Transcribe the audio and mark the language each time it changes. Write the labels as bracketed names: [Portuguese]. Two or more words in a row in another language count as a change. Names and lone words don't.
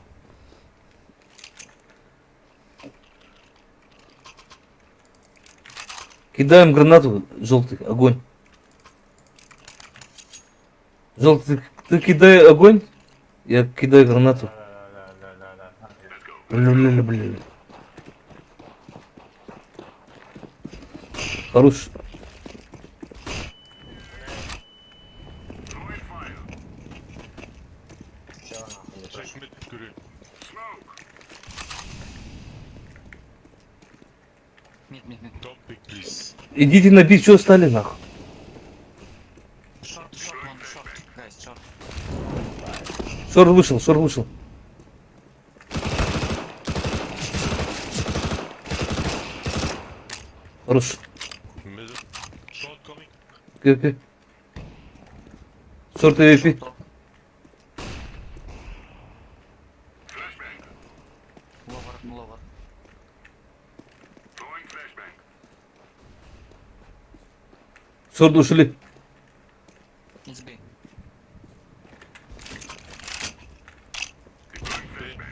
[Russian] Кидаем гранату, желтый, огонь. Желтый, ты кидай огонь, я кидаю гранату. Да. Блин. Хорош. [English] Throwing fire. [Russian] Всё нахуй. Smoke. Мид, мид, мид. Идите на бит, что стали нахуй? Шорт, шорт, лонг, шорт. Гайс, шорт. Шор вышел. Хорош. Окей. Шорт и AWP. Топ. Flashbang. Ловер, ловер. [English] Throwing flashbang. [Russian] Шорт ушли. Избей. [English] Deploying flashbang.